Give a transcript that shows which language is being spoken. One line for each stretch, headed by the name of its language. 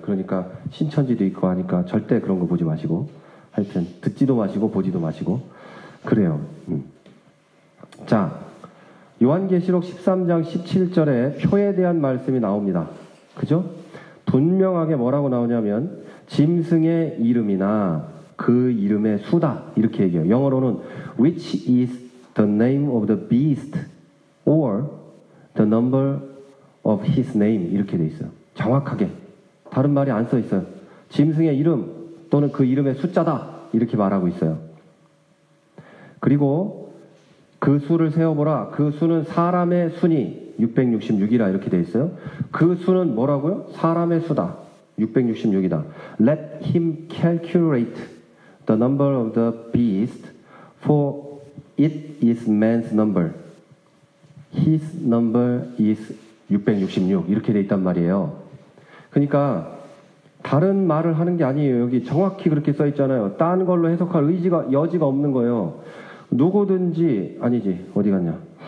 Korean: 그러니까 신천지도 있고 하니까 절대 그런 거 보지 마시고 하여튼 듣지도 마시고 보지도 마시고 그래요. 자, 요한계시록 13장 17절에 표에 대한 말씀이 나옵니다. 그죠? 분명하게 뭐라고 나오냐면 짐승의 이름이나 그 이름의 수다 이렇게 얘기해요. 영어로는
English: which is the name of the beast or the number of his name
Korean: 이렇게 돼 있어요. 정확하게. 다른 말이 안 써 있어요. 짐승의 이름 또는 그 이름의 숫자다 이렇게 말하고 있어요. 그리고 그 수를 세어보라. 그 수는 사람의 수니 666이라 이렇게 돼 있어요. 그 수는 뭐라고요? 사람의 수다. 666이다.
English: Let him calculate the number of the beast, for it is man's number. His number is 666
Korean: 이렇게 돼 있단 말이에요. 그러니까 다른 말을 하는 게 아니에요. 여기 정확히 그렇게 써 있잖아요. 딴 걸로 해석할 여지가 없는 거예요. 누구든지 아니지 어디 갔냐?